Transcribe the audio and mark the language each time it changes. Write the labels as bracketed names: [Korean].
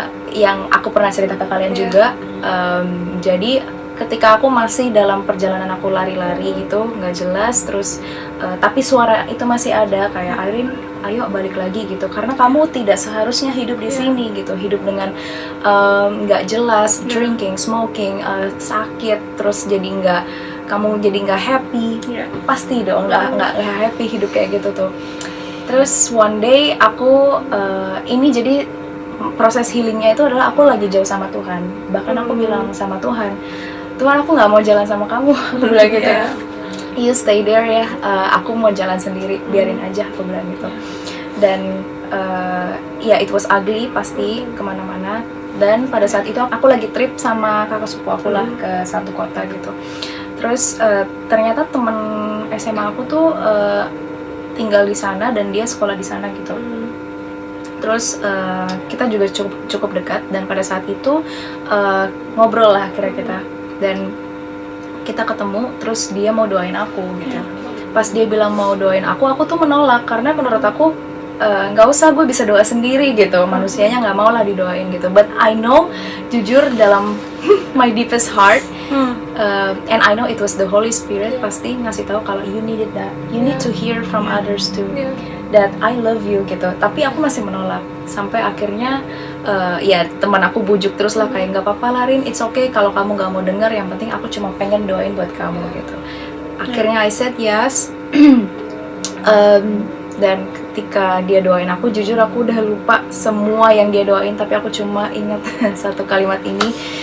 [Indonesian] Yang aku pernah cerita ke kalian juga. Jadi ketika aku masih dalam perjalanan aku lari-lari gitu, nggak jelas, terus tapi suara itu masih ada, kayak Irene, ayo balik lagi gitu, karena kamu tidak seharusnya hidup di sini gitu, hidup dengan nggak jelas, drinking, smoking, sakit, terus kamu jadi nggak happy, pasti dong nggak happy hidup kayak gitu tuh. Terus one day aku ini jadi proses healingnya itu adalah aku lagi jauh sama Tuhan, bahkan aku bilang sama Tuhan, aku nggak mau jalan sama kamu, aku bilang gitu. [English] You stay there [Indonesian] ya, aku mau jalan sendiri, biarin aja, aku bilang gitu. Dan [English] it was ugly [Indonesian] pasti kemana-mana. Dan pada saat itu aku lagi trip sama kakak sepupu aku lah ke satu kota gitu. Terus ternyata temen SMA aku tuh tinggal di sana dan dia sekolah di sana gitu. Terus kita juga cukup dekat, dan pada saat itu ngobrol lah kira-kira. Dan kita ketemu, terus dia mau doain aku gitu. Pas dia bilang mau doain aku tuh menolak karena menurut aku nggak usah, gue bisa doa sendiri gitu, manusianya nggak mau lah didoain gitu. [English] But I know, [Indonesian] jujur dalam [English] my deepest heart, and I know it was the Holy Spirit [Indonesian] pasti ngasih tahu kalau [English] you needed that, you need to hear from others too, that I love you gitu. [Indonesian] Tapi aku masih menolak sampai akhirnya ya teman aku bujuk terus lah, kayak nggak apa-apa Larin, [English] it's okay [Indonesian] kalau kamu nggak mau dengar, yang penting aku cuma pengen doain buat kamu gitu. Akhirnya [English] I said yes. [Indonesian] Dan ketika dia doain aku, jujur aku udah lupa semua yang dia doain, tapi aku cuma ingat satu kalimat ini.